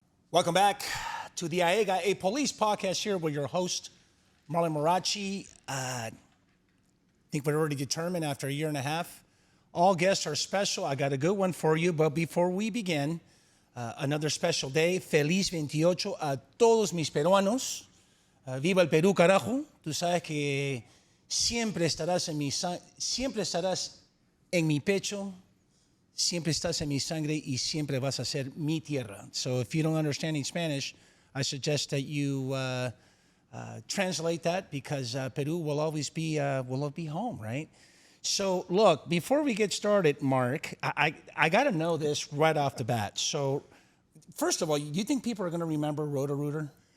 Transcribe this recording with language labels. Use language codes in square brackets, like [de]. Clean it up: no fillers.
[en] welcome back to the AEGA, a police podcast here with your host, Marlon Marachi. I think we're already determined after a year and a half. All guests are special. I got a good one for you, but before we begin, another special day. [es] Feliz 28 a todos mis peruanos. Viva el Perú, carajo. Tú sabes que siempre estarás en mi pecho. Siempre estás en mi sangre y siempre vas a ser mi tierra. [en] So if you don't understand in Spanish, I suggest that you translate that, because Peru will always be home, right? So look, before we get started, Mark, I got to know this right off the bat. So first of all, do you think people are going to remember Roto-Rooter?